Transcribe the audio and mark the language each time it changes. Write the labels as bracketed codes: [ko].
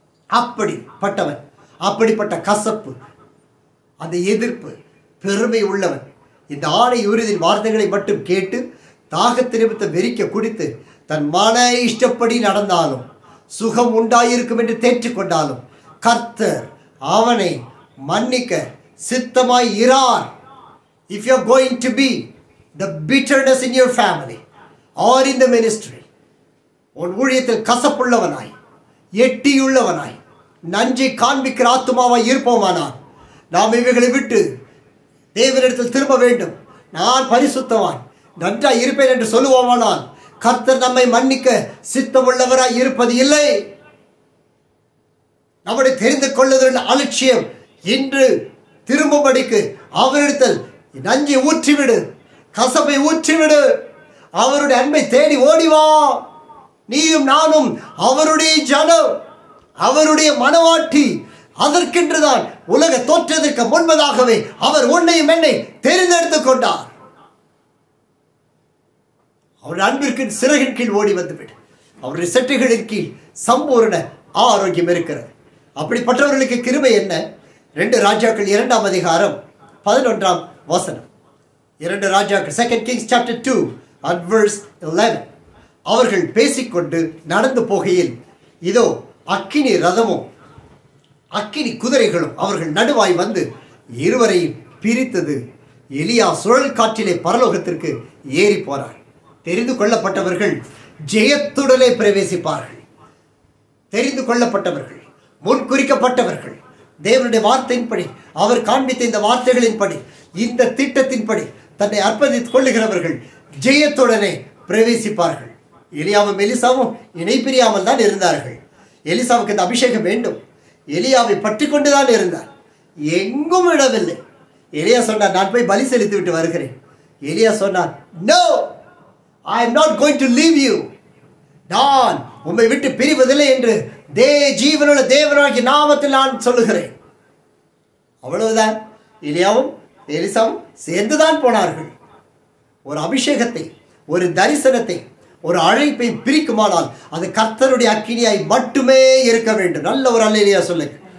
[ta] அப்படிப்பட்டவன், அப்படிப்பட்ட கசப்பு, அந்த எதிர்ப்பு, பெருமை உள்ளவன். இந்த ஆணை உறுதியின் வார்த்தைகளை மட்டும் கேட்டு தாகத்தை நிமித்த வெறிக்க குடித்து தன் மன இஷ்டப்படி நடந்தாலும் சுகம் உண்டாயிருக்கும் என்று தேற்றிக்கொண்டாலும் கர்த்தர் அவனை மன்னிக்க சித்தமாய் இரார். [en] If you are going to be the bitterness in your family or in the ministry, [ta] உன் ஊழியத்தில் கசப்புள்ளவனாய், எட்டியுள்ளவனாய், நஞ்சை காண்பிக்கிற ஆத்துமாவாய் இருப்போமானால் நாம் இவைகளை விட்டு தேவனிடத்தில் திரும்ப வேண்டும். நான் பரிசுத்தவான், நன்றாய் இருப்பேன் என்று சொல்லுவோமானால் கர்த்தர் நம்மை மன்னிக்க சித்தமுள்ளவராய் இருப்பது இல்லை. நம்முடைய தெரிந்து கொள்ளுதல் அலட்சியம் இன்று திரும்பும்படிக்கு அவரிடத்தில் நஞ்சை ஊற்றிவிடு, கசப்பை ஊற்றிவிடு. அவருடைய அன்பை தேடி ஓடிவா. நீயும் நானும் அவருடைய ஜனம், அவருடைய மனவாட்டி. அதற்கென்றுதான் உலக தோற்றத்திற்கு முன்பதாகவே அவர் உன்னையும் என்னை தெரிந்தெடுத்துக் கொண்டார். அவருடைய அன்பிற்கு சிறகின் கீழ் ஓடி வந்துவிடு. அவருடைய செட்டைகளின் கீழ் சம்பூர்ண ஆரோக்கியம் இருக்கிறது. அப்படிப்பட்டவர்களுக்கு கிருபை என்ன? 2 ராஜாக்கள் 2ஆம் அதிகாரம் 11ஆம் வசனம். [en] 2 ராஜாக்கள் 2 Kings chapter 2 and verse 11. [ta] அவர்கள் பேசிக்கொண்டு நடந்து போகையில் இதோ அக்கினி ரதமும் அக்கினி குதிரைகளும் அவர்கள் நடுவாய் வந்து இருவரையும் பிரித்தது. எலியா சுழல் காற்றிலே பரலோகத்திற்கு ஏறி போனார். தெரிந்து கொள்ளப்பட்டவர்கள் ஜெயத்துடனே பிரவேசிப்பார்கள். தெரிந்து கொள்ளப்பட்டவர்கள், முன்குறிக்கப்பட்டவர்கள், தேவனுடைய வார்த்தையின்படி, அவர் காண்பித்த இந்த வார்த்தைகளின்படி, இந்த திட்டத்தின்படி தன்னை அர்ப்பணித்துக் கொள்ளுகிறவர்கள் ஜெயத்துடனே பிரவேசிப்பார்கள். எலியாவும் எலிசாவும் இணைப்பிரியாமல் தான் இருந்தார்கள். எலிசாவுக்கு இந்த அபிஷேகம் வேண்டும். எலியாவை பற்றி கொண்டுதான் இருந்தார், எங்கும் விடவில்லை. எலியா சொன்னார், நான் போய் பலி செலுத்தி விட்டு வருகிறேன். எலியா சொன்னார், [en] No, I am not going to leave you. [ta] நான் உம்மை விட்டு பிரிவதில்லை என்று ஜீவனுள்ள தேவனாகிய நாமத்தில் நான் சொல்லுகிறேன். அவ்வளவுதான். எலியாவும் எலிசாவும் சேர்ந்துதான் போனார்கள். ஒரு அபிஷேகத்தை, ஒரு தரிசனத்தை, ஒரு அழைப்பை பிரிக்குமானால் அது கர்த்தருடைய அக்கினியாய் மட்டுமே இருக்க வேண்டும். நல்ல ஒரு அல்லேலூயா சொல்லுங்க.